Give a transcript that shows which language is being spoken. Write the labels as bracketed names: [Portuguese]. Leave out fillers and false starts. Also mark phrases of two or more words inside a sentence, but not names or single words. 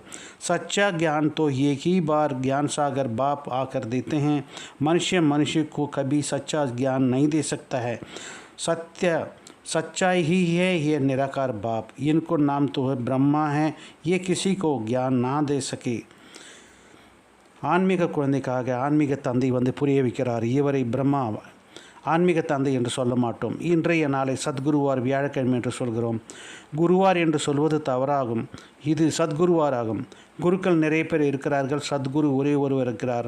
[Hindi] सच्चा ज्ञान तो एक ही बार ज्ञान सागर बाप आकर देते हैं। मनुष्य को कभी सच्चा ज्ञान नहीं दे सकता है। सच्चाई ही है ये निराकार बाप। इनको नाम तो है ब्रह्मा है, ये किसी को ज्ञान ना दे सके। [Tamil] ஆன்மீக குழந்தைக்காக ஆன்மீக தந்தை புரிய வைக்கிறார். இவரை பிரம்மா ஆன்மீக தந்தை என்று சொல்ல மாட்டோம். இன்றைய நாளை சத்குருவார் வியாழக்கிழமை என்று சொல்கிறோம். குருவார் என்று சொல்வது தவறாகும். இது சத்குருவார் ஆகும். குருக்கள் நிறைய பேர் இருக்கிறார்கள். சத்குரு ஒரே ஒருவர் இருக்கிறார்.